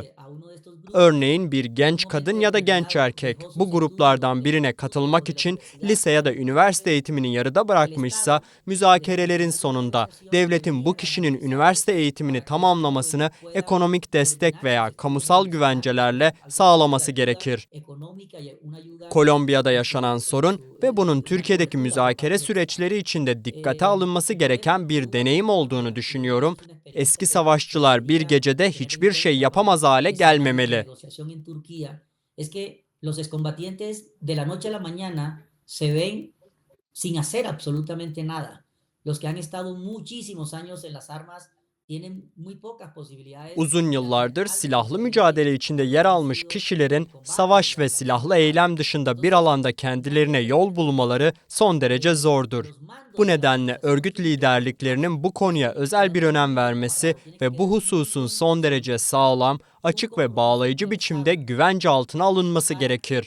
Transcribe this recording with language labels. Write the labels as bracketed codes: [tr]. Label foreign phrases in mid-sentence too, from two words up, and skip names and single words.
[tr] Örneğin bir genç kadın ya da genç erkek bu gruplardan birine katılmak için lise ya da üniversite eğitimini yarıda bırakmışsa, müzakerelerin sonunda devletin bu kişinin üniversite eğitimini tamamlamasını ekonomik destek veya kamusal güvencelerle sağlaması gerekir. Kolombiya'da yaşanan sorun ve bunun Türkiye'deki müzakere süreçleri içinde dikkate alınması gereken bir deneyim olduğunu düşünüyorum. Eski savaşçılar bir gecede hiçbir şey yapamaz hale gelmemeli. [es] Es que los excombatientes de la noche a la mañana se ven sin hacer absolutamente nada. Los que han estado muchísimos años en las armas tienen muy pocas posibilidades. [tr] Uzun yıllardır silahlı mücadele içinde yer almış kişilerin savaş ve silahlı eylem dışında bir alanda kendilerine yol bulmaları son derece zordur. Bu nedenle örgüt liderliklerinin bu konuya özel bir önem vermesi ve bu hususun son derece sağlam, açık ve bağlayıcı biçimde güvence altına alınması gerekir.